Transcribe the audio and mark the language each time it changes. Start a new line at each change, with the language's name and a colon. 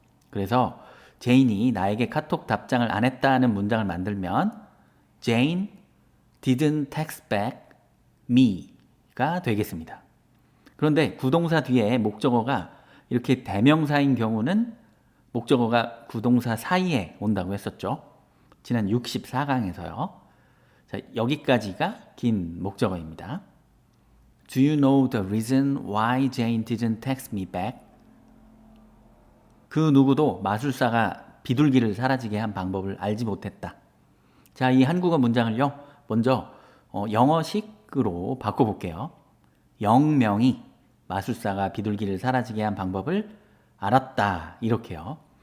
Korean: 그래서 제인이 나에게 카톡 답장을 안 했다는 문장을 만들면
English: Jane didn't text back me
Korean: 가 되겠습니다. 그런데 구동사 뒤에 목적어가 이렇게 대명사인 경우는 목적어가 구동사 사이에 온다고 했었죠. 지난 64강에서요. 자, 여기까지가 긴 목적어입니다.
English: Do you know the reason why Jane didn't text me back?
Korean: 그 누구도 마술사가 비둘기를 사라지게 한 방법을 알지 못했다. 자, 이 한국어 문장을요. 먼저 영어식으로 바꿔볼게요. 영명이 마술사가 비둘기를 사라지게 한 방법을 알았다. 이렇게요.